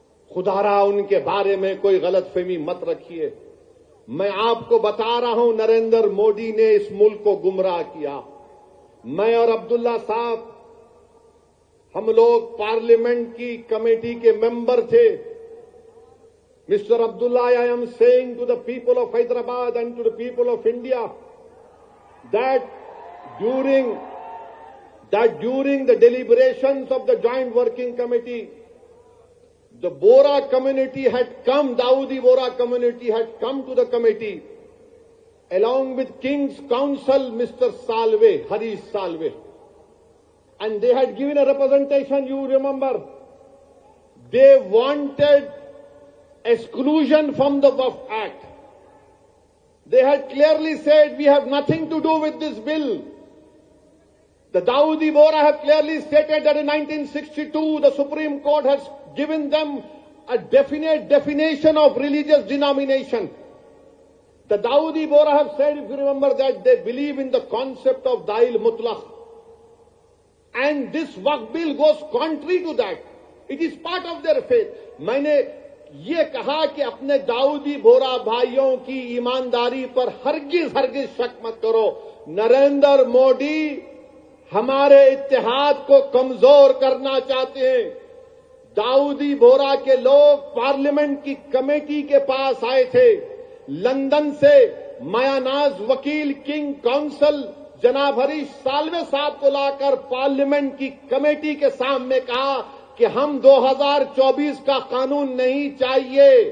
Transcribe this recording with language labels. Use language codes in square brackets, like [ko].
[ur] خدا را ان کے بارے میں کوئی غلط فہمی مت رکھیے۔ میں آپ کو بتا رہا ہوں نریندر مودی نے اس ملک کو گمراہ کیا۔ میں اور عبداللہ صاحب ہم لوگ پارلیمنٹ کی کمیٹی کے ممبر تھے۔ Mr. [en] Abdullah, I am saying to the people of Hyderabad and to the people of India that during the deliberations of the Joint Working Committee, the Bora community had come, Dawoodi Bora community had come to the committee along with King's Counsel, Mr. Salve, Harish Salve. And they had given a representation, you remember. They wanted exclusion from the Waqf Act. They had clearly said, we have nothing to do with this bill. The Dawoodi Bora have clearly stated that in 1962, the Supreme Court has given them a definite definition of religious denomination. The Dawoodi Bora have said, if you remember, that they believe in the concept of Dail Mutlaq. And this Waqf bill goes contrary to that. It is part of their faith. [ur] میں نے یہ کہا کہ اپنے داؤدی بورا بھائیوں کی ایمانداری پر ہرگز شک مت کرو۔ نریندر مودی ہمارے اتحاد کو کمزور کرنا چاہتے ہیں۔ داؤدی بورا کے لوگ پارلیمنٹ کی کمیٹی کے پاس آئے تھے، لندن سے میاناز وکیل کنگ کونسل جناب ہریش سالوے صاحب کو لا کر پارلیمنٹ کی کمیٹی کے سامنے کہا کہ ہم 2024 کا قانون نہیں چاہیے،